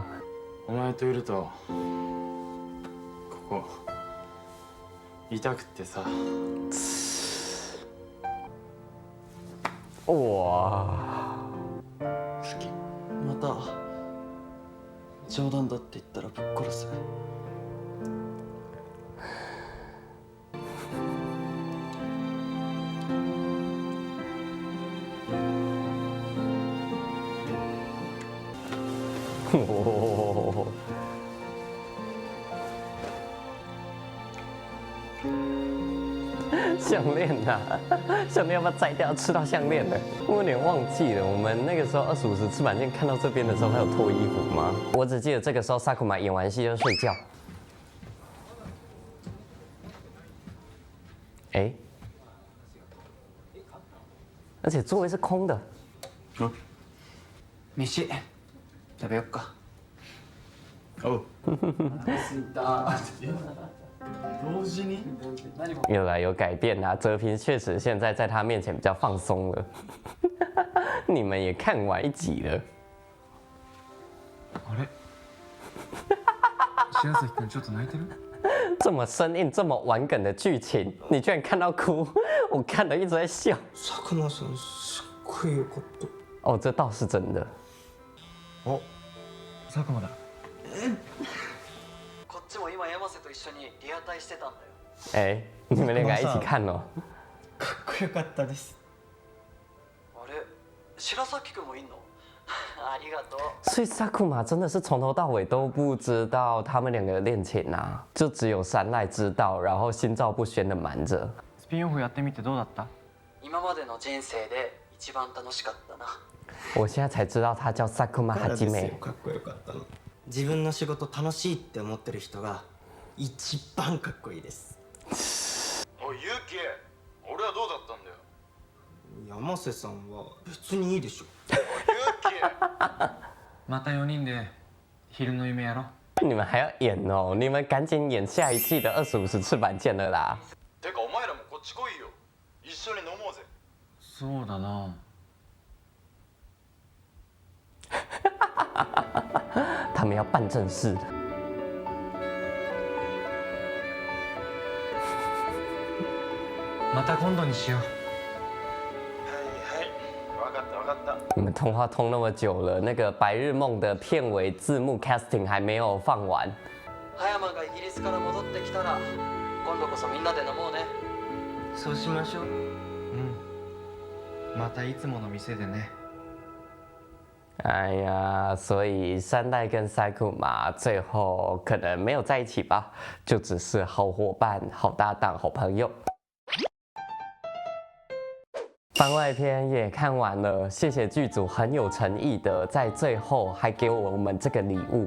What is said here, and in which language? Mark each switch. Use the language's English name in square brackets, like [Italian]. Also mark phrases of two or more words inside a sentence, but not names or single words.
[Japanese] お前といるとここ痛くってさ。 [Chinese] 哇， [Japanese] 好き。また冗談だって言ったらぶっ殺す。 [Chinese] 哦，项链呐、项链要不要摘掉？吃到项链了，我有点忘记了。我们那个时候25时赤坂见看到这边的时候，他有脱衣服吗？我只记得这个时候萨库玛演完戏就睡觉。哎，而且座位是空的。 [Japanese] 飯食べよっか。おう。同時に [Chinese] 有来有改变啊，哲平确实现在在他面前比较放松了。你们也看完一集了。 [Japanese] あれ白崎君ちょっと泣いてる？ [Chinese] 这么生硬、这么玩梗的剧情，你居然看到哭，我看了一直在笑。 [Japanese] 佐久間さんすっごいよかった。 [Chinese] 哦，这倒是真的。 [Japanese] お、佐久間だ。こっちも今山瀬と一緒にリアタイしてたんだよ。 [Chinese] 哎，你们两个一起看哦。 [Japanese] かっこよかったです。あれ白崎君もいんの？ありがとう。 [Chinese] 所以萨库玛真的是从头到尾都不知道他们两个的恋情啊，就只有山濑知道，然后心照不宣的瞒着。 [Japanese] スピンオフやってみてどうだった？今までの人生で一番楽しかったな。 [Chinese] 我现在才知道他叫萨库玛哈基美。 [Japanese] かっこよかったの。自分の仕事楽しいって思ってる人が一番かっこいいです。おいユキ、俺はどうだったんだよ。山瀬さんは別にいいでしょ。また4人で昼の夢やろ。 [Chinese] 你们还要演哦？你们赶紧演下一季的25时翅膀剑了啦！ [Japanese] てかお前らもこっち来いよ。一緒に飲もうぜ。そうだな。 [Chinese] 他们要办正事了。 [Japanese] また今度にしよう。はいはい、分かった分かった。 [Chinese] 你们通话通那么久了，那个《白日夢》的片尾字幕 casting 还没有放完。 [Japanese] 葉山がイギリスから戻ってきたら今度こそみんなで飲もうね。そうしましょう。またいつもの店でね。 [Chinese] 哎呀，所以山代跟塞库玛最后可能没有在一起吧，就只是好伙伴、好搭档、好朋友。番外篇也看完了，谢谢剧组很有诚意的在最后还给我们这个礼物。